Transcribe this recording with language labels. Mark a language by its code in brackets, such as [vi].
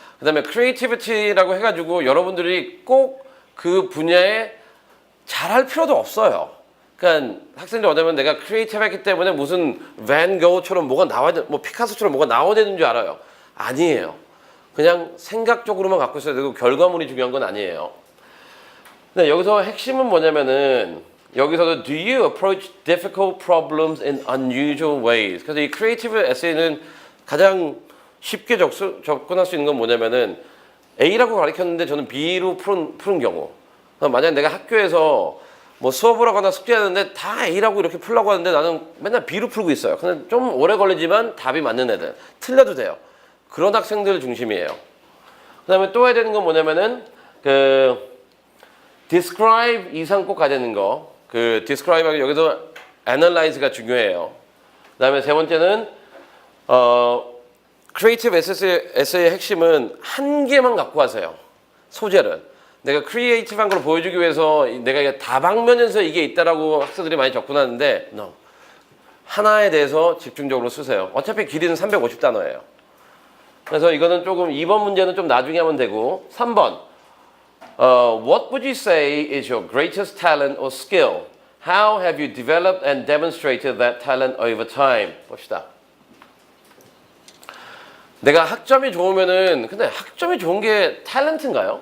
[ko] 그 다음에 크리에이티비티라고 해가지고 여러분들이 꼭 그 분야에 잘할 필요도 없어요. 그러니까 학생들 어쩌면 내가 크리에이티브했기 때문에 무슨 밴 고흐처럼 뭐가 나와야 돼, 뭐 피카소처럼 뭐가 나와야 되는 줄 알아요. 아니에요. 그냥 생각적으로만 갖고 있어야 되고 결과물이 중요한 건 아니에요. 근데 여기서 핵심은 뭐냐면은 여기서도 [en] do you approach difficult problems in unusual ways? [ko] 그래서 이 크리에이티브 에세이는 가장 쉽게 접근할 수 있는 건 뭐냐면은 A라고 가르쳤는데 저는 B로 푸는 경우. 만약에 내가 학교에서 뭐 수업을 하거나 숙제하는데 다 A라고 이렇게 풀려고 하는데 나는 맨날 B로 풀고 있어요. 근데 좀 오래 걸리지만 답이 맞는 애들. 틀려도 돼요. 그런 학생들 중심이에요. 그 다음에 또 해야 되는 건 뭐냐면은 describe 이상 꼭 가야 되는 거. describe하고 여기서 analyze가 중요해요. 그 다음에 세 번째는 크리에이티브 에세이의 핵심은 한 개만 갖고 하세요. 소재를. 내가 크리에이티브한 걸 보여주기 위해서 내가 다방면에서 이게 있다라고 학생들이 많이 접근하는데 no. 하나에 대해서 집중적으로 쓰세요. 어차피 길이는 350단어예요. 그래서 이거는 조금 2번 문제는 좀 나중에 하면 되고 3번 [en] What would you say is your greatest talent or skill? How have you developed and demonstrated that talent over time? [ko] 봅시다. 내가 학점이 좋으면은 근데 학점이 좋은 게 탤런트인가요?